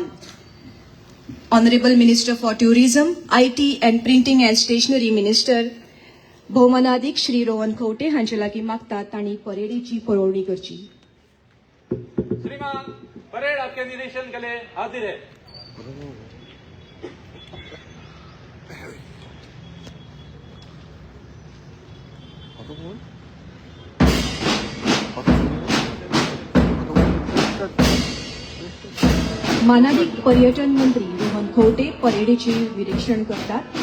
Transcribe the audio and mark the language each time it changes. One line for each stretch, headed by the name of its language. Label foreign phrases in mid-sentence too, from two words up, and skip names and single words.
English: Honorable Minister for Tourism, IT and Printing and Stationery Minister
Konkani: भौमानाधिक श्री रोहन खंवटे हांचे लागीं मागतात तांणी परेडीची पळोवणी करची.
Hindi: श्रीमान परेड आपके निरीक्षण के लिए हाजिर है.
Konkani: मानाधिक पर्यटन मंत्री रोहन खंवटे परेडीचे निरीक्षण करतात.